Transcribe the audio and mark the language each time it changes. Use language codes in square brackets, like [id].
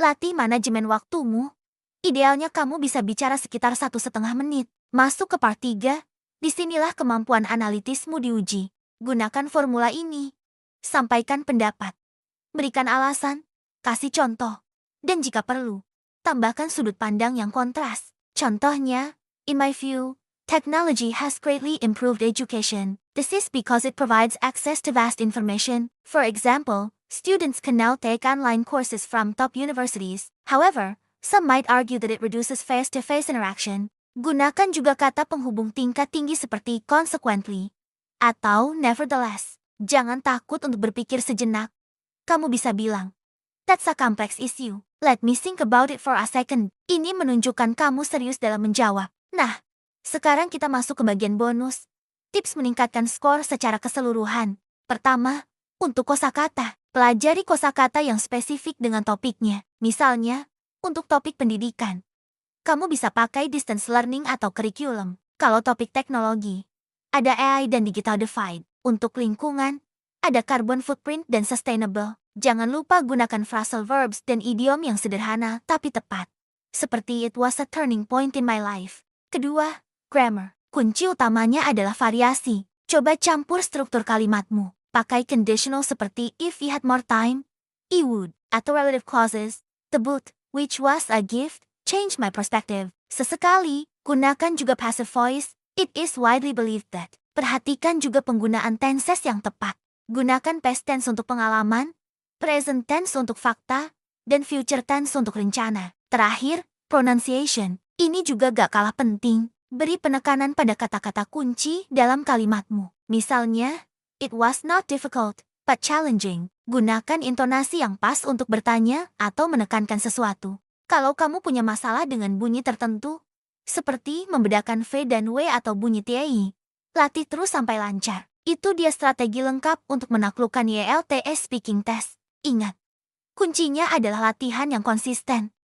[id] Latih manajemen waktumu. Idealnya kamu bisa bicara sekitar 1,5 menit. Masuk ke part 3, disinilah kemampuan analitismu diuji. Gunakan formula ini. Sampaikan pendapat. Berikan alasan, kasih contoh, dan jika perlu, tambahkan sudut pandang yang kontras. Contohnya, [en] in my view, technology has greatly improved education. This is because it provides access to vast information. For example, students can now take online courses from top universities. However, some might argue that it reduces face-to-face interaction. [id] Gunakan juga kata penghubung tingkat tinggi seperti consequently atau nevertheless. Jangan takut untuk berpikir sejenak. Kamu bisa bilang, [en] that's a complex issue. Let me think about it for a second. [id] Ini menunjukkan kamu serius dalam menjawab. Nah, sekarang kita masuk ke bagian bonus. Tips meningkatkan skor secara keseluruhan. Pertama, untuk kosakata. Pelajari kosakata yang spesifik dengan topiknya. Misalnya, untuk topik pendidikan, kamu bisa pakai distance learning atau curriculum. Kalau topik teknologi, ada AI dan digital divide. Untuk lingkungan, ada carbon footprint dan sustainable. Jangan lupa gunakan phrasal verbs dan idiom yang sederhana tapi tepat. Seperti [en] it was a turning point in my life. [id] Kedua, grammar. Kunci utamanya adalah variasi. Coba campur struktur kalimatmu. Pakai conditional seperti [en] if he had more time, he would, [id] atau [en] relative clauses, the book, which was a gift, changed my perspective. [id] Sesekali, gunakan juga [en] passive voice, it is widely believed that. [id] Perhatikan juga penggunaan tenses yang tepat. Gunakan past tense untuk pengalaman, present tense untuk fakta, dan future tense untuk rencana. Terakhir, pronunciation. Ini juga gak kalah penting. Beri penekanan pada kata-kata kunci dalam kalimatmu. Misalnya, [en] it was not difficult, but challenging. [id] Gunakan intonasi yang pas untuk bertanya atau menekankan sesuatu. Kalau kamu punya masalah dengan bunyi tertentu, seperti membedakan V dan W atau bunyi TI, latih terus sampai lancar. Itu dia strategi lengkap untuk menaklukkan YLTS Speaking Test. Ingat, kuncinya adalah latihan yang konsisten.